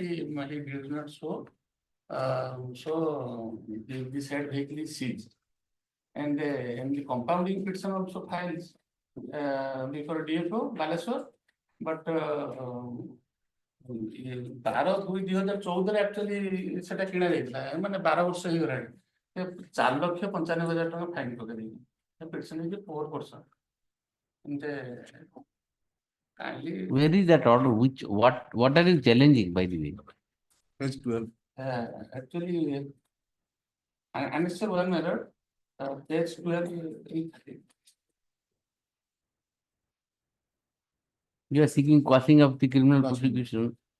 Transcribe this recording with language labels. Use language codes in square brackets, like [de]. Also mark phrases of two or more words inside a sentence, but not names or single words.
[en] He did not show. So the said vehicle is seized, and the compounding petition also files before DFO Baleswar, but 12/2/2014 actually [or] ସେଟା କିଣା ଯାଇଥିଲା ମାନେ 12 ବର୍ଷ ହେଇଗଲାଣି 4,95,000 ଟଙ୍କା ଫାଇନ ପକେଇ ଦେଇଛି ପିଟିସନ ହେଇଛି [en] 4%. Where is that order? What are you challenging, by the way? Page 12. Actually, answer one error, page 12. You are seeking quashing of the criminal prosecution.